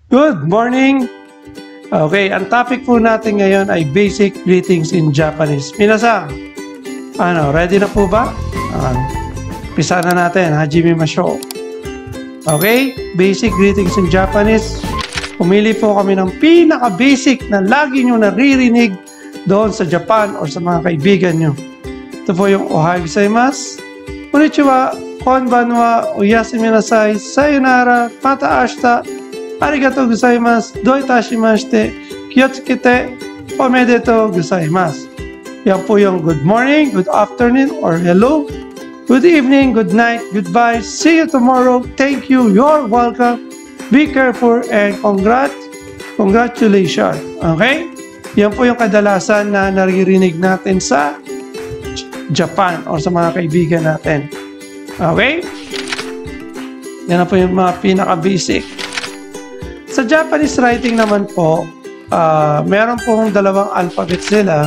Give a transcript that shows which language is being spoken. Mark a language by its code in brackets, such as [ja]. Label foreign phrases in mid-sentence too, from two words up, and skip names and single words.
[en] Good morning! [tl] Okay, ang topic po natin ngayon ay [en] basic greetings in Japanese. [tl] Minasan, ready na po ba? Pisa na natin, [ja] はじめましょう. [en] Okay, basic greetings in Japanese. [tl] Pumili po kami ng pinaka-basic na lagi nyo naririnig doon sa Japan o sa mga kaibigan nyo. Ito po yung [ja] おはようございます、こんにちは、こんばんは、おやすみなさい、さようなら、また明日、ありがとうございます、どういたしまして、気をつけて、おめでとうございます. [tl] Yan po yung [en] good morning, good afternoon, or hello, good evening, good night, goodbye, see you tomorrow, thank you, you're welcome, be careful, and congratulations. [tl] Okay? Yan po yung kadalasan na naririnig natin sa Japan o sa mga kaibigan natin. Okay? Yan na po yung mga pinaka-basic. Sa [en] Japanese writing [tl] naman po, meron pong dalawang alphabet sila.